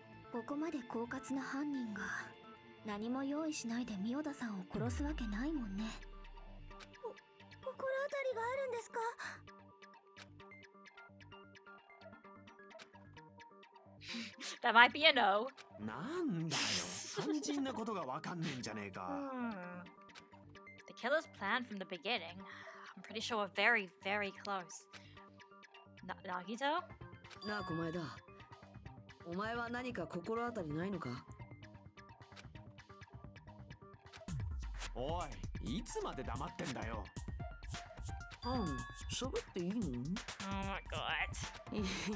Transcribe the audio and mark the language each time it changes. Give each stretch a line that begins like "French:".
Japanese: ここまで狡猾な犯人が何も用意しないでミオダさんを殺すわけないもんね。心当たりがあるんですか？
English: That might be a no.
Japanese: なんだよ、肝心なことがわかんねえんじゃねえか。
English: The killer's plan from the beginning. I'm pretty sure we're very, very close. Nagito?
Japanese: なあ小前だ。お前は何か心当たりないのか？おい、いつまで黙ってんだよ。喋っていいの？
English: Oh my god.